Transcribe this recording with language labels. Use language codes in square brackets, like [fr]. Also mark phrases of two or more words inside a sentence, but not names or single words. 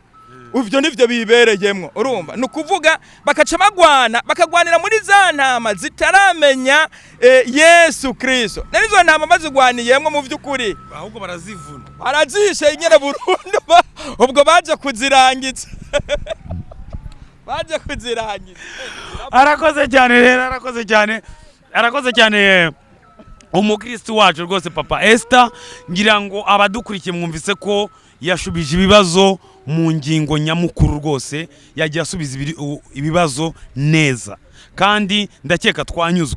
[rn] Uvyo nivyo bibereyemwo. Urumva nukuvuga bakaca bakagwanira muri za ntama zitaramenya Yesu Kristo. Narizo ntama bazigwaniyemwo mu vy'ukuri ahubwo barazishe nyene burundu. Ubwo baje kuzirangiza [rw] arakoze cyane rero, arakoze cyane umukristo wacu rwose Papa Esther. Ngira ngo abadukurikiye mwumvise ko yashubije ibibazo mu ngingo nyamukuru, rwose yagiye asubiza ibibazo neza, kandi ndakeka twanyuzwe.